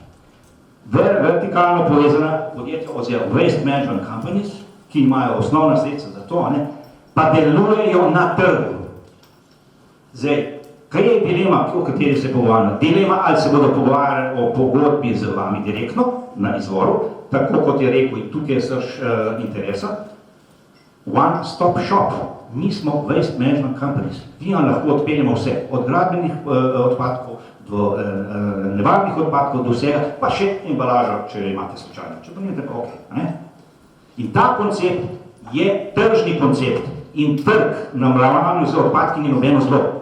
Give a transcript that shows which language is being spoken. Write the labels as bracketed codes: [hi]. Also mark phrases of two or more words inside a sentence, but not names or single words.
[sl] Vertikalno povezana podjetja oziroma [en] Waste Management Companies, [sl] ki imajo osnovna sredstva za to, ne? Pa delujejo na trgu. Zdaj, kaj je dilema, o kateri se pogovarjamo? Dilema, ali se bodo pogovarjali o pogodbi z vami direktno, na izvoru, tako kot je rekel in tukaj je srž interesa, [en] one stop shop. [sl] Mi smo [en] Waste Management Companies. [sl] Mi vam lahko odpeljemo vse, od gradbenih odpadkov, do nevarnih odpadkov, do vsega, pa še embalažo, če imate slučajno. Če pa nimate pa ok. In ta koncept je tržni koncept in trg na ravnanju z odpadki ni nobeno zlo.